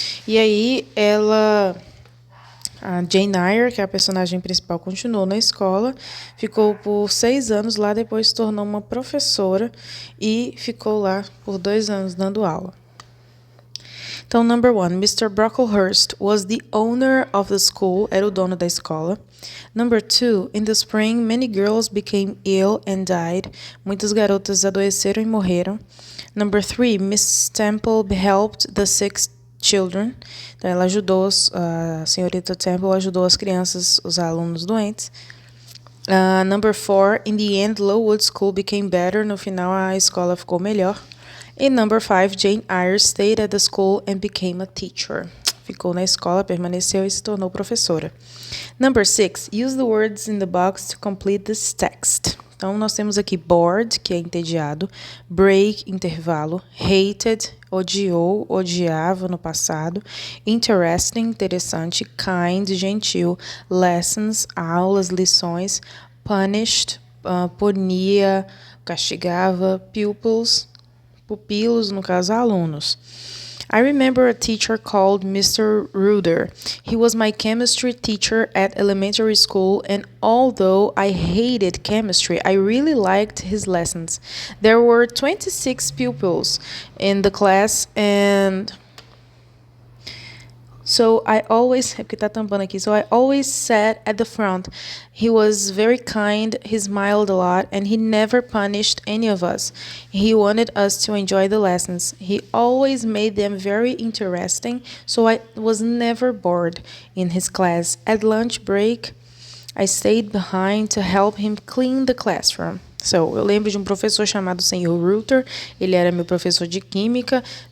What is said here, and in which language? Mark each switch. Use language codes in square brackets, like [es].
[pt] E aí a Jane Eyre, que é a personagem principal, continuou na escola, ficou por 6 anos lá, depois se tornou uma professora e ficou lá por 2 anos dando aula. [en] Então, number 1, Mr. Brocklehurst was the owner of the school, [pt] era o dono da escola. [en] Number 2, in the spring, many girls became ill and died. [pt] Muitas garotas adoeceram e morreram. [en] Number 3, Miss Temple helped the sick children. [pt] Então, ela ajudou, a senhorita Temple ajudou as crianças, os alunos doentes. [en] Number 4, in the end, Lowood School became better. [pt] No final, a escola ficou melhor. [en] E number 5, Jane Eyre stayed at the school and became a teacher. [pt] Ficou na escola, permaneceu e se tornou professora. [en] Number 6, use the words in the box to complete this text. [pt] Então, nós temos aqui bored, que é entediado, break, intervalo, hated, odiou, odiava no passado, interesting, interessante, kind, gentil, lessons, aulas, lições, punished, punia, castigava, pupilos, no caso, alunos. [en] I remember a teacher called Mr. Ruder. He was my chemistry teacher at elementary school, and although I hated chemistry, I really liked his lessons. There were 26 pupils in the class, and So I always sat at the front. He was very kind, he smiled a lot, and he never punished any of us. He wanted us to enjoy the lessons. He always made them very interesting, so I was never bored in his class. At lunch break, I stayed behind to help him clean the classroom. [pt] Eu lembro de um professor chamado Sr. Ruther. Ele era meu professor de química